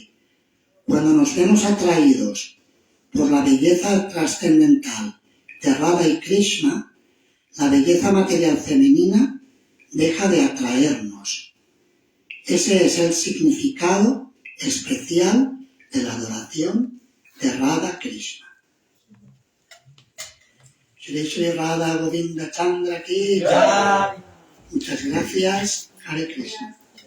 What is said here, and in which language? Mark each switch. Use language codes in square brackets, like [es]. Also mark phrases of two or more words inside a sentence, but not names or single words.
[es] Cuando nos vemos atraídos por la belleza trascendental de Radha y Krishna, la belleza material femenina deja de atraernos. Ese es el significado especial de la adoración de Radha Krishna. [sa] Shri Shri Radha Govinda Chandra Ki Jai. [es] Muchas gracias. Hare Krishna.